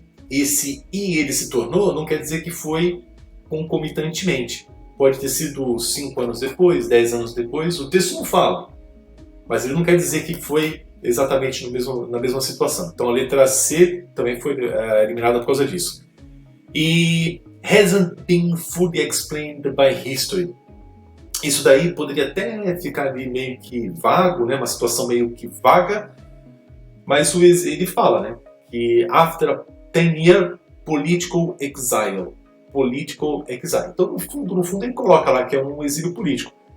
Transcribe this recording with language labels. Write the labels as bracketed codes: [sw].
[pt] Esse "e ele se tornou" não quer dizer que foi concomitantemente. Pode ter sido 5 anos depois, 10 anos depois, o texto não fala. Mas ele não quer dizer que foi exatamente na mesma situação. Então a letra C também foi eliminada por causa disso. [en] E hasn't been fully explained by history. [pt] Isso daí poderia até ficar ali meio que vago, né? Uma situação meio que vaga, mas ele fala, né, que [en] after a 10-year political exile. [pt] Então, no fundo, ele coloca lá que é um exílio político.